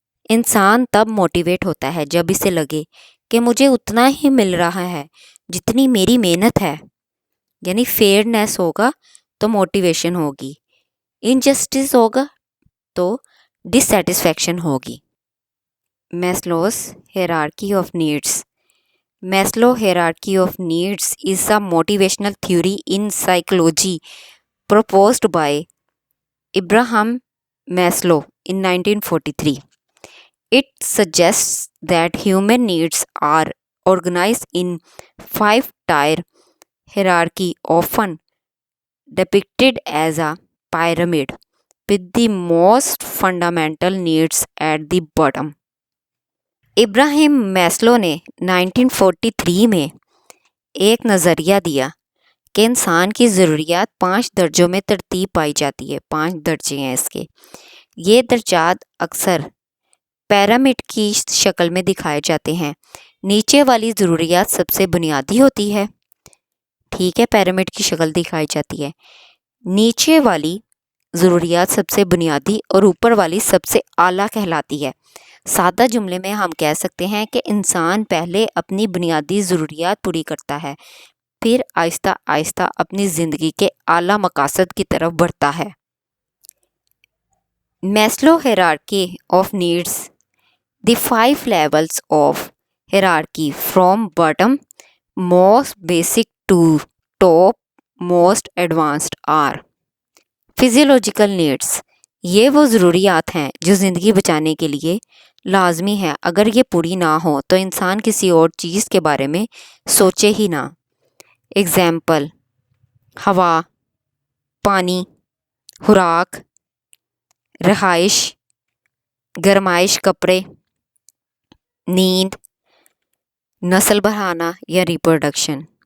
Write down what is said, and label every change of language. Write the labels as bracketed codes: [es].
[ur] انسان تب موٹیویٹ ہوتا ہے جب اسے لگے کہ مجھے اتنا ہی مل رہا ہے جتنی میری محنت ہے، یعنی فیئرنیس ہوگا تو موٹیویشن ہوگی، انجسٹس ہوگا تو ڈس سیٹسفیکشن ہوگی۔ Maslow's hierarchy of needs, Maslow [en] hierarchy of needs is a motivational theory in psychology proposed by Abraham Maslow in 1943. It suggests that human needs are organized in 5-tier hierarchy, often depicted as a pyramid, with the most fundamental needs at the bottom. [ur] Ibrahim Maslow نے 1943 میں ایک نظریہ دیا کہ انسان کی ضروریات 5 درجوں میں ترتیب پائی جاتی ہے، 5 درجے ہیں اس کے۔ یہ درجات اکثر پیرامڈ کی شکل میں دکھائے جاتے ہیں۔ نیچے والی ضروریات سب سے بنیادی ہوتی ہے، ٹھیک ہے، پیرامڈ کی شکل دکھائی جاتی ہے۔ نیچے والی ضروریات سب سے بنیادی اور اوپر والی سب سے اعلیٰ کہلاتی ہے۔ سادہ جملے میں ہم کہہ سکتے ہیں کہ انسان پہلے اپنی بنیادی ضروریات پوری کرتا ہے، پھر آہستہ آہستہ اپنی زندگی کے اعلیٰ مقاصد کی طرف بڑھتا ہے۔ [en] Maslow hierarchy of needs. The 5 levels of hierarchy from bottom most basic to top most advanced are physiological needs. [ur] یہ وہ ضروریات ہیں جو زندگی بچانے کے لیے لازمی ہے. اگر یہ پوری نہ ہو تو انسان کسی اور چیز کے بارے میں سوچے ہی نہ. اگزامپل: ہوا، پانی، خوراک، رہائش، گرمائش، کپڑے، نیند، نسل بڑھانا یا ریپروڈکشن.